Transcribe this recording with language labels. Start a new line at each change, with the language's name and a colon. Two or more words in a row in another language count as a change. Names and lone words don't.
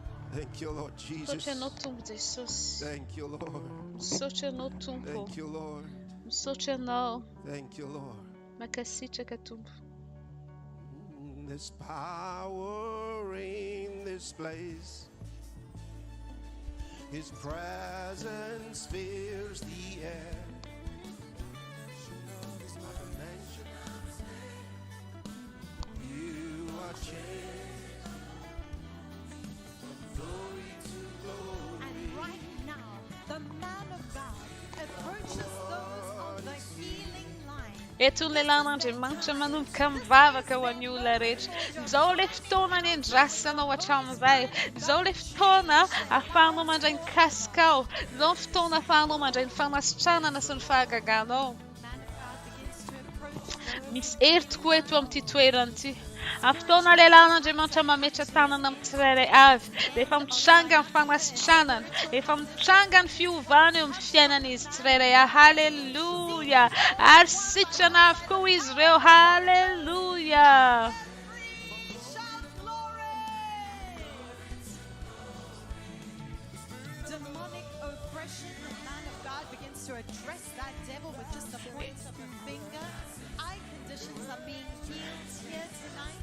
English: Thank you, Lord Jesus.
Malagasy: Misaotra anao Tompo Jesosy.
English: Thank you, Lord.
Malagasy: Misaotra anao Tompo.
English: Thank you, Lord.
Malagasy: Misaotra anao.
English: Thank you, Lord.
Malagasy: Makasitraka Tompo.
English: There's power in this place. His presence fills the air. You are changed from glory to glory. And right now, the man of God approaches those on the healing line.
Malagasy: Eto ny lehilahin'Andriamanitra manomboka mivavaka ho an'ny olona rehetra. Izao ilay fotoana ny andrasanao hatramin'izay. Izao ilay fotoana ahafahanao mandray ny kasikao. Izao ny fotoana ahafahanao mandray ny fanasitranana sy ny fahagaganao. Misy hery tokoa eto amin'ity toerana ity. Amin'ny fotoana lehilahin'Andriamanitra mametra tanana amin'ny tsirairay avy. Dia efa mitranga ny fanasitranana. Efa mitranga ny fiovana eo amin'ny fiainan'izy tsirairay avy. Halleluja. Ary sitrana avokoa izy ireo. Halleluja.
English: Demonic oppression, the man of God begins to address that devil with just the point of a finger. Eye conditions are being healed here tonight.